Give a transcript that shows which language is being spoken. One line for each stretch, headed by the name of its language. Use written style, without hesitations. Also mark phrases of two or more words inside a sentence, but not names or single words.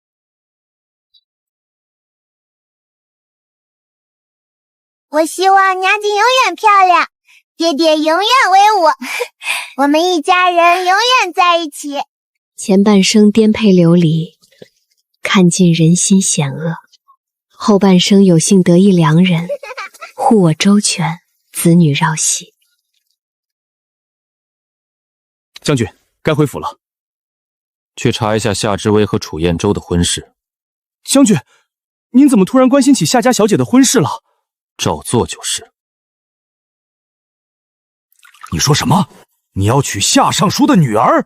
Chinese: 我希望娘親永遠漂亮，爹爹永遠威武，我們一家人永遠在一起。前半生顛沛流離，看盡人心險惡；後半生有幸得一良人，護我周全，子女繞膝。將軍，該回府了。去查一下夏之薇和楚彥州的婚事。將軍，您怎麼突然關心起夏家小姐的婚事了？照做就是。你說什麼？你要娶夏尚書的女兒？